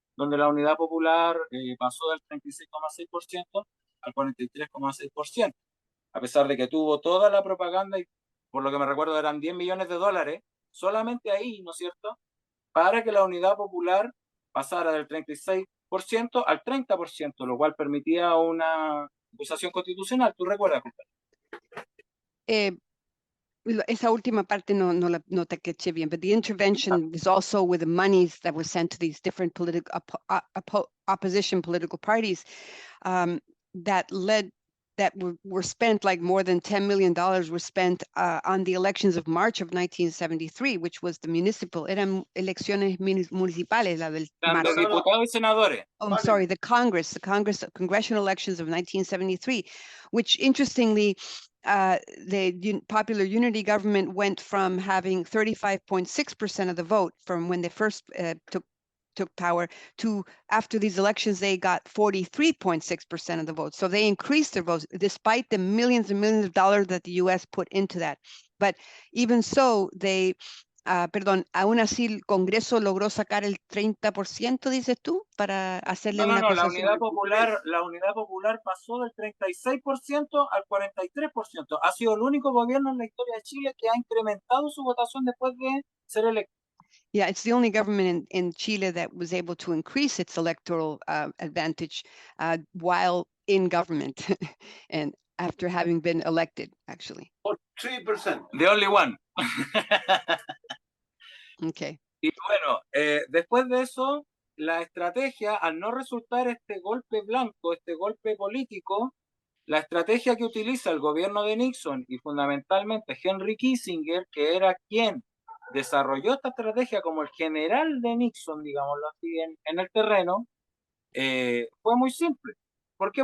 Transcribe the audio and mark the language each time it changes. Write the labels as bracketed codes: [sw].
[es] Donde la Unidad Popular pasó del 36,6% al 43,6%, a pesar de que tuvo toda la propaganda y por lo que me recuerdo eran $10 millones, solamente ahí, ¿no es cierto?, para que la Unidad Popular pasara del 36% al 30%, lo cual permitía una acusación constitucional. ¿Tú recuerdas? Esa última parte no te caché bien, [en] but the intervention is also with the monies that were sent to these different political opposition political parties that were spent, like more than $10 million were spent on the elections of March of 1973, which was the municipal, [es] eran elecciones municipales, la del marzo. Diputados y senadores. [en] Oh, I'm sorry, the congressional elections of 1973, which interestingly, the Popular Unity government went from having 35.6% of the vote from when they first took power to after these elections, they got 43.6% of the vote. So they increased their votes despite the millions and millions of dollars that the U.S. put into that. But even so, they, [es] aún así el Congreso logró sacar el 30%, dices tú, para hacerle una acusación. La Unidad Popular pasó del 36% al 43%. Ha sido el único gobierno en la historia de Chile que ha incrementado su votación después de ser electo. [en] Yeah, it's the only government in Chile that was able to increase its electoral advantage while in government and after having been elected, actually. Or 3%. The only one. Okay. [es] Y bueno, después de eso, la estrategia, al no resultar este golpe blanco, este golpe político, la estrategia que utiliza el gobierno de Nixon y fundamentalmente Henry Kissinger, que era quien desarrolló esta estrategia como el general de Nixon, digámoslo así, en el terreno, fue muy simple. ¿Por qué?